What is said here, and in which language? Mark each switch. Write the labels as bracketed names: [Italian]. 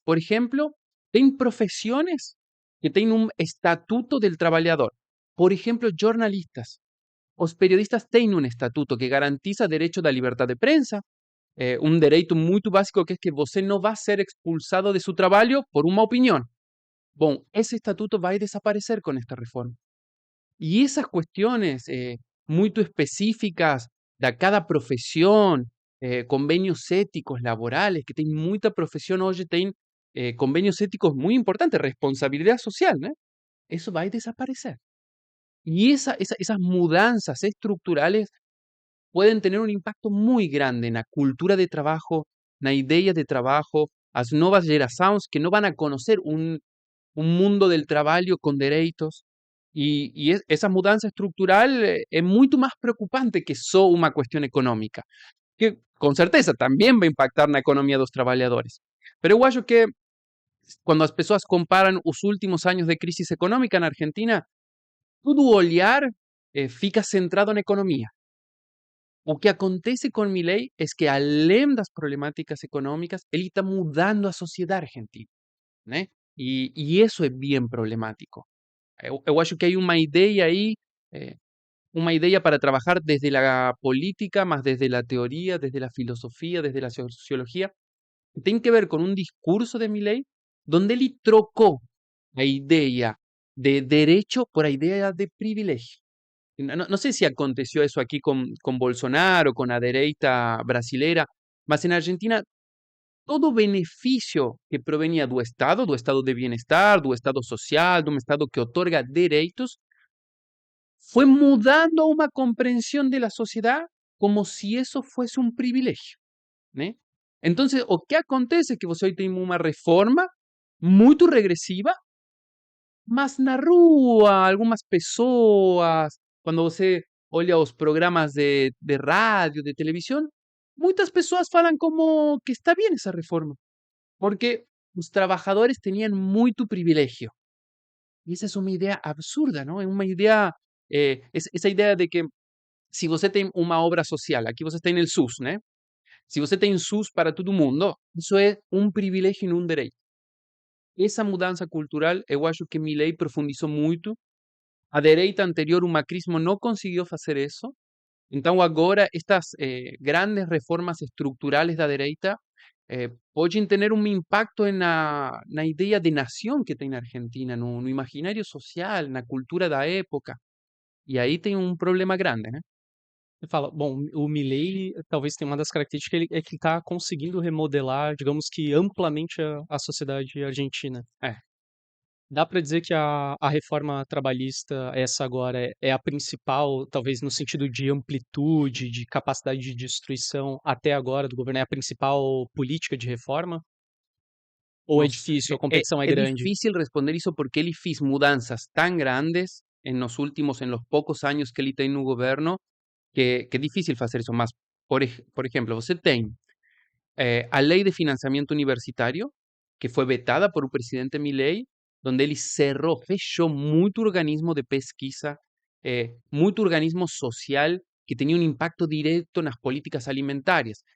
[Portuguese] Por exemplo, tem profissões que têm um estatuto del trabalhador. Por exemplo, jornalistas. Os periodistas têm um estatuto que garantiza direito da liberdade de prensa, um direito muito básico que é que você não vai ser expulsado de seu trabalho por uma opinião. [Spanish] Bom, ese estatuto va a desaparecer con esta reforma. Y esas cuestiones muy específicas de cada profesión, convenios éticos laborales, que tienen mucha profesión hoy, tienen convenios éticos muy importantes, responsabilidad social, ¿no? Eso va a desaparecer. Y esas mudanzas estructurales pueden tener un impacto muy grande en la cultura de trabajo, en la idea de trabajo, las nuevas generaciones que no van a conocer un mundo del [Portuguese] trabalho com direitos. Essa mudança estrutural é muito mais preocupante que só uma questão econômica, que com certeza também vai impactar na economia dos trabalhadores. Mas eu acho que quando as pessoas comparam os últimos anos de crise econômica na Argentina, todo o olhar fica centrado na economia. O que acontece com Milei é que, além das problemáticas econômicas, ele está mudando a sociedade argentina, né? E isso é bem problemático. Eu acho que [Spanish] hay una idea ahí, una idea para trabajar desde la política, más desde la teoría, desde la filosofía, desde la sociología, que tiene que ver con un discurso de Milley, donde él trocó la idea de derecho por la idea de privilegio. No sé si aconteció eso aquí con Bolsonaro, con la derecha brasilera, mas en Argentina todo beneficio que provenía do estado de bienestar, [Portuguese] do estado social, [Spanish] de un estado que otorga derechos, fue mudando a una comprensión de la sociedad como si eso fuese un privilegio, ¿no? [Portuguese] Entonces, o que acontece que você tem uma reforma muito regressiva, mas na rua, algumas pessoas, quando você olha os programas de rádio, de televisão, muitas pessoas falam como que está [Spanish] bien esa reforma, porque los trabajadores tenían mucho privilegio. Y esa es una idea absurda, ¿no? Es una idea, esa idea de que si [Portuguese] você tem uma obra social, aqui você tem [Spanish] el SUS, né? [Portuguese] Se você tem SUS para todo mundo, isso é um privilégio e não um direito. Essa mudança cultural, eu acho que Milei profundizou muito. A direita anterior, o macrismo, não conseguiu fazer isso. Então, agora, estas grandes reformas estruturais da direita [Spanish] pueden tener un impacto en la idea de nación que tiene Argentina, no imaginario social, [Portuguese] na cultura da época. [Spanish] Y ahí tiene un problema grande, ¿no? [Portuguese] Você fala, bom, o Milei talvez tenha uma das características que ele está conseguindo remodelar, digamos que amplamente a sociedade argentina. Eh, Dá para dizer que a reforma trabalhista, essa agora, é a principal, talvez no sentido de amplitude, de capacidade de destruição até agora do governo, é a principal política de reforma? Ou é no difícil, a competição é es grande? [Spanish] difícil responder eso porque él hizo mudanzas tan grandes en los pocos años que él está en un gobierno, [Portuguese] que é difícil fazer isso. Mas, por exemplo, você tem a lei [Spanish] de financiamiento universitario, que fue vetada por el presidente Milei, donde él cerró, fechó mucho organismo de pesquisa, mucho organismo social que tenía un impacto directo en las políticas alimentarias.